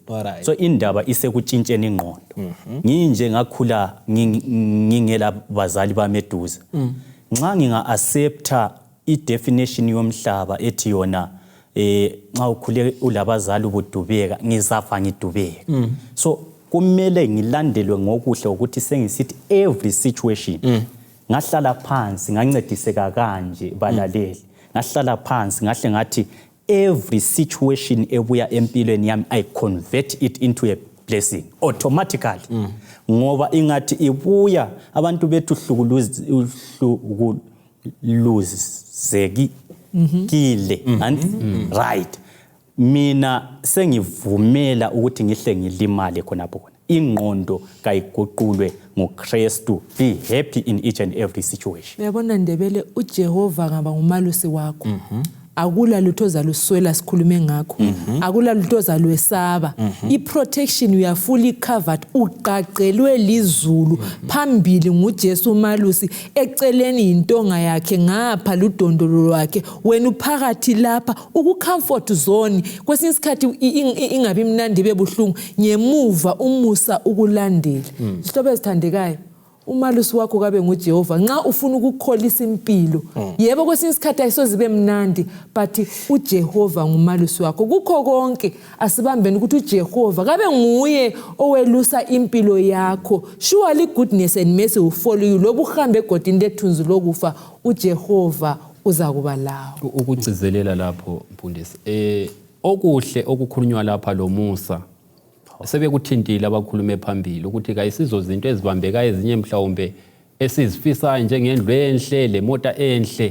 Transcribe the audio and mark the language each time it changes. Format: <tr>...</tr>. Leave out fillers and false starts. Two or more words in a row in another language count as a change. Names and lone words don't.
<nd>So indaba isekutshintsheni ingqondo. Nginje ngakhula ngingela bazali bameduza, nxa nginga-accepta i-definition yomhlaba ethi yona nxa ukhule ulabazali ubudubeka, ngizafa ngidubeka. So kumele ngilandelwe ngokuhle ukuthi sengisithi</nd> <en>every situation</en> <nd>ngahlala phansi ngancediseka kanje balaleli, ngahlala phansi ngahle ngathi</nd> <en>every situation</en> <nd>ebuya empilweni yami</nd> <en>I convert it into a blessing automatically.</en> <nd>Ngoba ingathi ibuya abantu bethu hlukuluzeki kile right, mina sengivumela ukuthi ngihle ngilimale khonapho. Ingqondo kayiguqulwe ngoKristu.</nd> <en>Be happy in each and every situation.</en> <nd>Uyabona Ndebele, uJehova ngaba ngumalusi wakho. Akula lutho ozaluswela sikhulume ngakho. Akula lutho ozalwesaba.</nd> <en>I-protection you are fully covered.</en> <nd>Uqaqelwe lizulu phambili nguJesu umalusi, eceleni intonga yakhe ngapha ludondolo lwakhe. Wena uphakathi lapha uku-</nd> <en>comfort zone.</en> <nd>Kwesinye isikhathi ingabi mnandi bebuhlungu, ngemuva umusa ukulandela. Sihlobo ezithandekayo, umalusi wakho kabe nguJehova nxa ufuna ukukholisa impilo. Yebo kwesinye isikhathi ayisozibe mnandi, but uJehova ngumalusi wakho. Kukho konke asibambeni ukuthi uJehova kabe nguye owelusa impilo yakho.</nd> <en>Surely goodness and mercy will follow you.</en> <nd>Lobu uhambe egodini lethunzi lokufa, uJehova uza kuba lawo. Ukugcizelela lapho mfundisi, okuhle okukhulunywa lapha lo Musa sebekuthintile abakhulume phambili ukuthi kayisizo zinto ezibambeka ezinye mhlawumbe esizifisayo njengendlu enhle lemota enhle.</nd>